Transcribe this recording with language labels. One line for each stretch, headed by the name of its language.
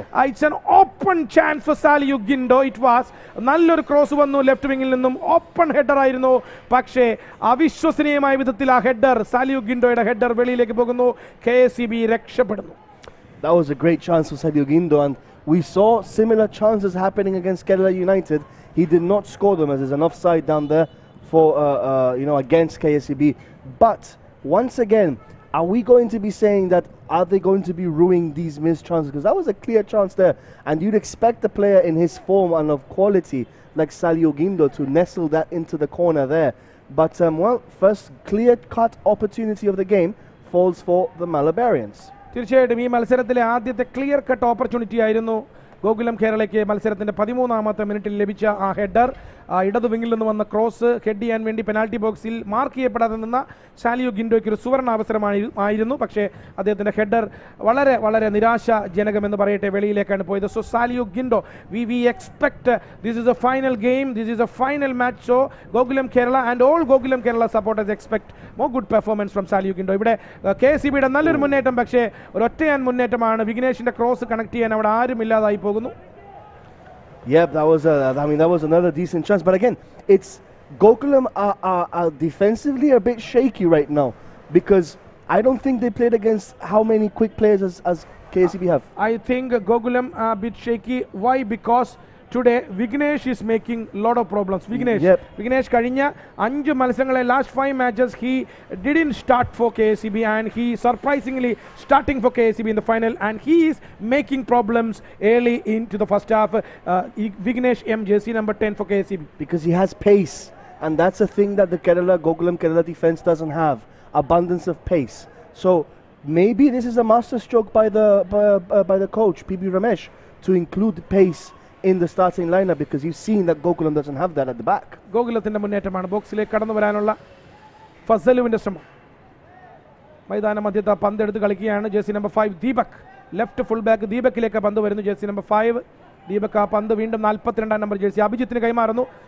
English: It's an open chance for Saliou Guindo. It was
Malayalam: നല്ലൊരു cross വന്നു left വിങ്ങിൽ നിന്നും. ഓപ്പൺ ഹെഡർ ആയിരുന്നു, പക്ഷേ അവിശ്വസനീയമായ വിധത്തിൽ ആ ഹെഡർ, സാലിയു ഗിൻഡോയുടെ ഹെഡർ വെളിയിലേക്ക് പോകുന്നു. KSEB രക്ഷപ്പെടുന്നു.
English: That was a great chance for Sadio Guindo, and we saw similar chances happening against Kerala United. He did not score them, as there's an offside down there for against KSEB. But once again, are we going to be saying that, are they going to be ruining these missed chances? Because that was a clear chance there, and you'd expect the player in his form and of quality like Salio Guindo to nestle that into the corner there. But first clear-cut opportunity of the game falls for the Malabarians.
Malayalam: തീർച്ചയായിട്ടും ഈ മത്സരത്തിലെ ആദ്യത്തെ clear cut opportunity ആയിരുന്നു ഗോകുലം കേരളയ്ക്ക് മത്സരത്തിന്റെ 13ാമത്തെ മിനിറ്റിൽ ലഭിച്ച ആ header. ഇടതു വിങ്ങിൽ നിന്ന് വന്ന ക്രോസ് ഹെഡ് ചെയ്യാൻ വേണ്ടി പെനാൽറ്റി ബോക്സിൽ മാർക്ക് ചെയ്യപ്പെടാതെ നിന്ന സാലിയോ ഗിൻഡോയ്ക്ക് ഒരു സുവർണ അവസരമായിരുന്നു, പക്ഷേ അദ്ദേഹത്തിന്റെ ഹെഡർ വളരെ വളരെ നിരാശാജനകമെന്ന് പറയട്ടെ വെളിയിലേക്കാണ് പോയത്.
English: So Saliou Guindo, we expect this is a final game, this is a final match. So Gokulam Kerala and all Gokulam Kerala supporters expect more good performance from Saliou Guindo.
Malayalam: ഇവിടെ KSEBയുടെ നല്ലൊരു മുന്നേറ്റം, പക്ഷേ ഒരൊറ്റയാൻ മുന്നേറ്റമാണ്. വിഘ്നേഷിന്റെ ക്രോസ് കണക്ട് ചെയ്യാൻ അവിടെ ആരും ഇല്ലാതായി പോകുന്നു.
English: Yep, that was another decent chance. But again, it's Gokulam are defensively a bit shaky right now, because I don't think they played against how many quick players as KSEB have. I think Gokulam are a bit shaky. Why? Because today Vignesh is making lot of problems. Vignesh
Malayalam: കഴിഞ്ഞ 5 മത്സരങ്ങളെ
English: last 5 matches he didn't start for KSEB, and he surprisingly starting for KSEB in the final, and he is making problems early into the first half. Vignesh jersey number 10 for KSEB, because he has pace, and that's a thing that the Gokulam Kerala defense doesn't have, abundance of pace. So maybe this is a master stroke by the coach PB Ramesh to include pace in the starting lineup, because you've seen that Gokulam doesn't have that at the back.
Malayalam: ഗോകുലത്തിന്റെ മുന്നേറ്റമാണ്. ബോക്സിലേക്ക് കടന്നു വരാനുള്ള ഫസലുവിന്റെ ശ്രമം. മൈതാന മധ്യത്ത് പന്തെടുത്ത് കളിക്കുകയാണ് jersey number 5 Deepak. Left full back ദീപക്കിലേക്ക് പന്ത് വരുന്നു. Jersey number 5 Deepak. ആ പന്ത് വീണ്ടും 42ാം നമ്പർ ജേഴ്സി അഭിജിത്തിന് കൈമാറുന്നു.